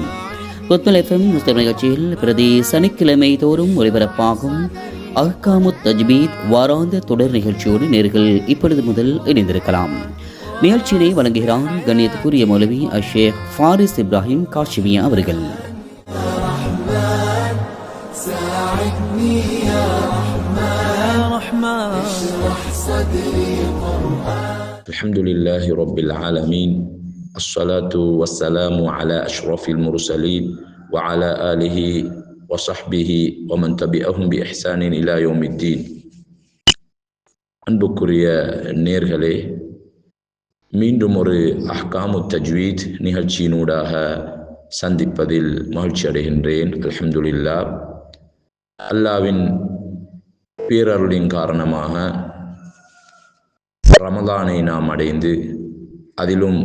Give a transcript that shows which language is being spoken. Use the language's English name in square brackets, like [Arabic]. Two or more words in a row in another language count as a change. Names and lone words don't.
[Tamil] கொத்துல் FM முஸ்லிம் நிகழ்ச்சியில் பிரதி சனிக்கிழமை தோறும் ஒலிபரப்பாகும் அஹ்காமுத் தஜ்வீத் வாராந்த தொடர் நிகழ்ச்சியோடு நேர்கள் இப்பொழுது முதல் இணைந்திருக்கலாம். நிகழ்ச்சியினை வழங்குகிறார் கண்ணியத்துக்குரிய மௌலவி அஷேக் ஃபாரிஸ் இப்ராஹிம் காஷிமியா அவர்கள். [Arabic] الحمد لله رب العالمين الصلاة والسلام على أشرف المرسلين وعلى آله وصحبه ومن تبعهم بإحسان إلى يوم الدين. [Tamil] அன்புக்குரிய நேர்களே, மீண்டும் ஒரு அஹ்காமு தஜ்வீத் நிகழ்ச்சியினூடாக சந்திப்பதில் மகிழ்ச்சி அடைகின்றேன். அல்ஹம்துலில்லாஹ். அல்லாவின் பேரருளின் காரணமாக ரமலானை நாம் அடைந்து அதிலும்